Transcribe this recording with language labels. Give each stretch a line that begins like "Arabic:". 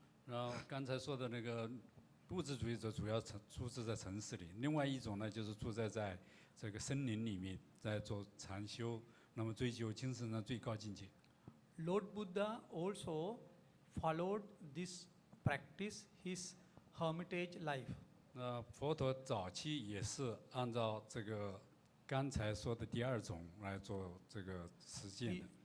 Chinese: 然后刚才说的那个物质主义者主要住在城市里，另外一种呢就是住在这个森林里面，在做禅修，那么追求精神的最高境界。
English: Lord Buddha also followed this practice his hermitage life.
Chinese: 那佛陀早期也是按照这个刚才说的第2种来做这个实践的。